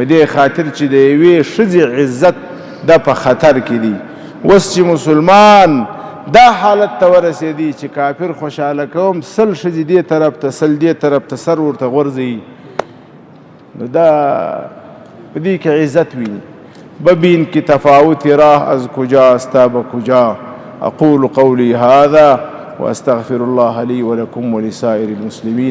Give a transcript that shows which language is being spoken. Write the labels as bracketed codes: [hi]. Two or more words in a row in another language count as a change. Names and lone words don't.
[ps] دې خاطر چې د یوې ښځې عزت دا په خطر کې دی اوس چې مسلمان دا حالت ته ورسېدي چې کافر خوشحاله کوم 100 ښځې دې طرف ته 100 دې طرف ته سر ورته غورځوي نو دا په دې کې عزت ویني [fa] ببین که تفاوت راه از کجاست تا به کجا [ar] أقول قولي هذا وأستغفر الله لي ولكم ولسائر المسلمين.